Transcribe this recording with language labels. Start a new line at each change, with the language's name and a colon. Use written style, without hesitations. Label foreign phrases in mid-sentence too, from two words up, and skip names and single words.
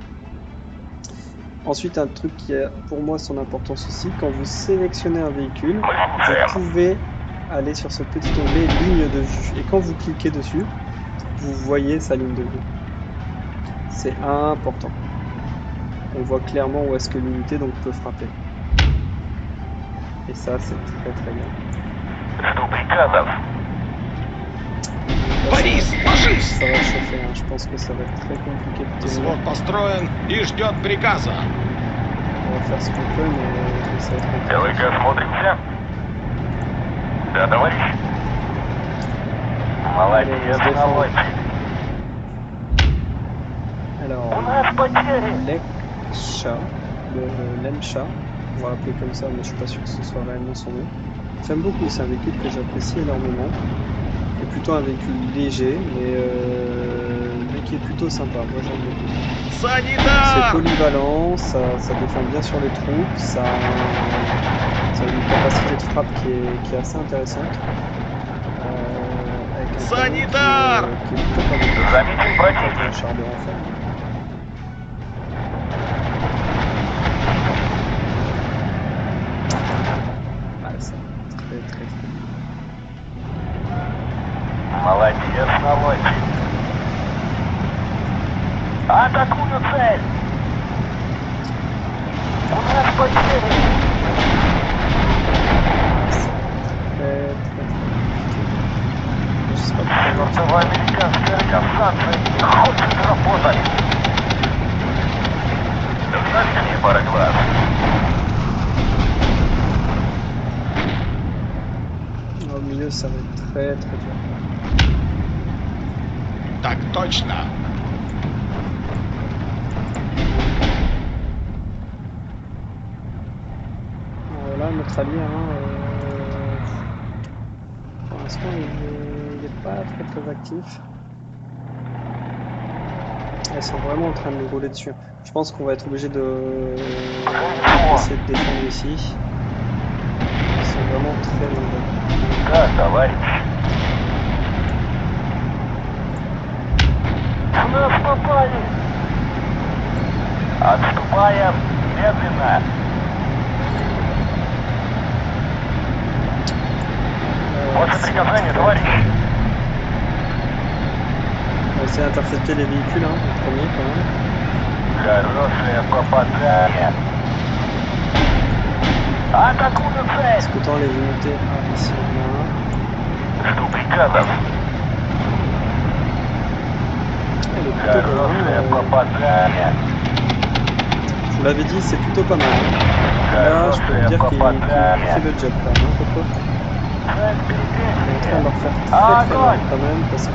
French: Ensuite, un truc qui a pour moi son importance aussi, quand vous sélectionnez un véhicule, vous pouvez aller sur ce petit onglet ligne de vue. Et quand vous cliquez dessus, vous voyez sa ligne de vue. C'est important. On voit clairement où est-ce que l'unité donc peut frapper. Et ça, c'est très très bien.
Russian: Борис, ложись!
French: Ça va chauffer, hein. Je pense que ça va être très compliqué de tenir.
Russian: Взвод построен и ждет приказа.
French: On va faire ce qu'on peut, mais ça va être compliqué.
Russian: ЛК смотримся? Да, товарищ. Молодец, молодец.
French: Alors,
Russian: У нас потери.
French: Lemcha, Lemcha, on va l'appeler comme ça, mais je suis pas sûr que ce soit réellement son nom. J'aime beaucoup, c'est un véhicule que j'apprécie énormément. C'est plutôt un véhicule léger, mais qui est plutôt sympa. Moi j'aime beaucoup. C'est
Russian: Санитар!
French: polyvalent, ça défend bien sur les troupes, ça a une capacité de frappe qui est assez intéressante. Avec un canon
Russian: Санитар!
French: qui est plutôt pas mal.
Russian: Заметен противник.
French: Un char de renfort. Ah, ça très très très bien.
Russian: Молодец, молодец. Атакую цель. У нас потери.
French: Très très compliqué. Je sais pas pourquoi.
Russian: Чертова американская касация не хочет работать. Навести пара глаз.
French: Au milieu, ça va être très très dur.
Russian: Так точно.
French: Là, notre allié, hein, pour l'instant, il n'est pas très très actif. Elles sont vraiment en train de nous rouler dessus. Je pense qu'on va être obligé d'essayer de défendre ici. Ils sont vraiment très nombreux.
Russian: Да, товарищ. В нас попали. Отступаем медленно. Ваше приказание, товарищ.
French: essayer d'intercepter les véhicules, hein, en premier quand même.
Russian: Хорошее попадание. Атакую цель.
French: Scrutant les unités. Ah, ici on en a un.
Russian: Жду приказов.
French: Elle est plutôt bonne,
Russian: Хорошее
French: hein,
Russian: попадание.
French: je vous l'avais dit, c'est plutôt pas mal. Là, je peux vous dire qu'il fait le job quand même, hein, Coco.
Russian: Цель
French: On est en train de
Russian: перехвачена.
French: leur faire très très mal quand même parce que